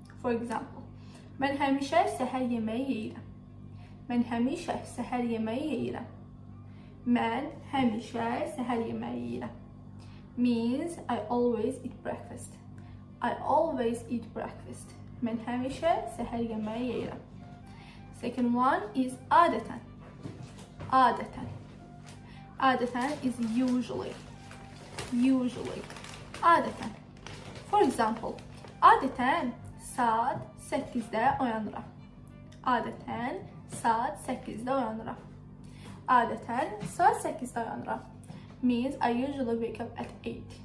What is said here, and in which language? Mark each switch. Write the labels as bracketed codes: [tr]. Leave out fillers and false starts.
[en] For example, [az] mən həmişə səhər yeməyi yeyirəm. Mən həmişə səhər yeməyi yeyirəm. Mən həmişə səhər yeməyi yeyirəm. [en] Means I always eat breakfast. I always eat breakfast. [az] Mən həmişə səhər yeməyi yeyirəm. [en] Second one is adətən. Adətən. Adətən is usually. Usually. Adətən. For example, [az] adətən saat 8-də oyanıram. Adətən saat 8-də oyanıram. Adətən saat 8-də oyanıram. [en] Means I usually wake up at 8.